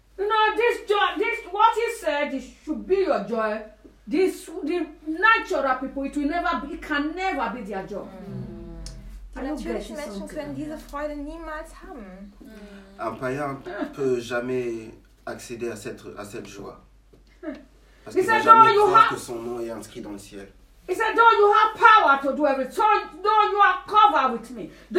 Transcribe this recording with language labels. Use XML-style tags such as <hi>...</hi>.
<en>No, this joy, this what he said, it should be your joy. This the natural people, it will never be, it can never be their joy.</en> <de>Natürliche Menschen können diese Freude niemals haben.</de> <fr>Un païen ne peut jamais accéder à cette joie. Parce qu'il ne peut jamais croire que son nom est inscrit dans le ciel. Il dit,</fr> <en>don't you have power to do everything. Don't you are covered with me.</en>